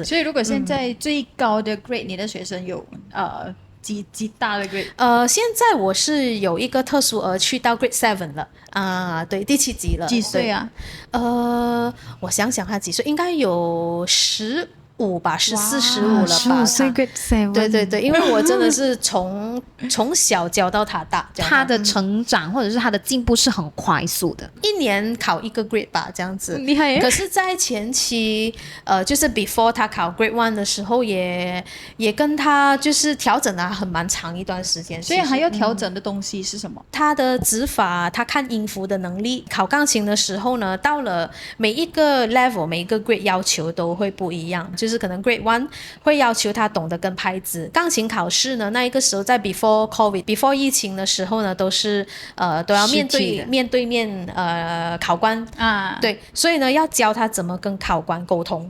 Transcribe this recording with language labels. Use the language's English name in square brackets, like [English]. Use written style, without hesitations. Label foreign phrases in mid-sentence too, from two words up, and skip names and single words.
[Chinese] 所以如果現在最高的 grade，你的學生有幾大的 grade？現在我是有一個特殊兒去到 grade 7了對，第7級了。幾歲啊？我想想他幾歲，應該有15吧，14、15了吧。15 歲 grade 7。對，因為我真的是從小教到他大，他的成長或者是他的進步是很快速的，1年考1個 grade 吧，這樣子。厲害耶！可是，在前期，就是 before 他考 grade 1的時候也跟他就是調整了很蠻長一段時間。所以還要調整的東西是什麼？他的指法，他看音符的能力。考鋼琴的時候呢，到了每一個 level，每一個 grade 要求都會不一樣。就是可能 grade 1會要求他懂得跟拍子。鋼琴考試呢，那一個時候在 before COVID、before 疫情的時候呢，都是都要面對面考官對，所以呢要教他怎麼跟考官溝通